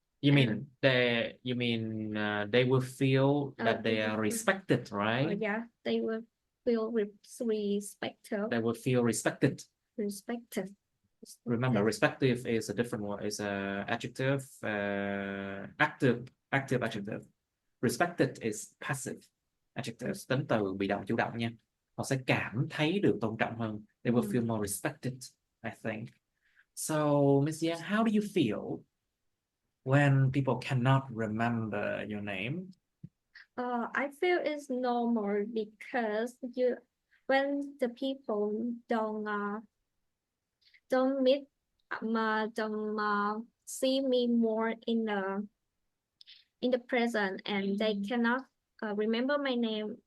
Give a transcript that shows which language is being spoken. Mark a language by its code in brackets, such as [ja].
[en] You mean they will feel that they are respected, right? Yeah, they will feel respected. They will feel respected. Respected. Remember, respective is a different word. It's a adjective, active adjective. Respected is passive adjective, [vi] tính từ bị động chủ động nha. Họ sẽ cảm thấy được tôn trọng hơn. [en] They will feel more respected, I think. So, Miss Yang, how do you feel when people cannot remember your name? I feel it's normal because when the people don't meet don't see me more in the present and they cannot remember my name.